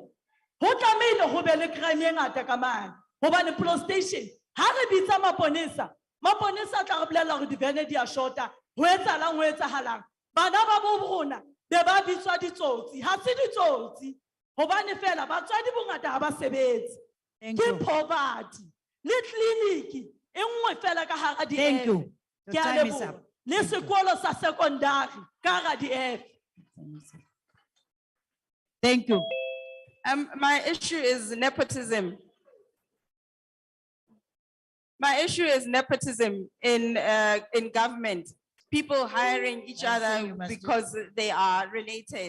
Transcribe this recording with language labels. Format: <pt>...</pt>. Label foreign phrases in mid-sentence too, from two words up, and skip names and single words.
<st>Ho tlamehile ho be le crime e ngata ka mane. Hobane</st> <en>police station</en> <st>ha re bitsa maponesa tla re bolella hore divene di a shota. Ho etsahalang. Bana ba bo rona be ba bitswa ditsotsi. Ha se ditsotsi. Hobane fela batswadi bongata ha ba sebetse. Ke poverty. Le clinic e nngwe fela ka hara di.</st> <en>Thank you.</en> <st>Ke</st> <en>Your</en> <st>a</st> <en>time is</en> <st>leboha.</st> <en>up.</en> <st>Le sekolo sa secondary ka hara di F.</st> <en>Thank you. My issue is nepotism. My issue is nepotism in government. People hiring each other because they are related.</en>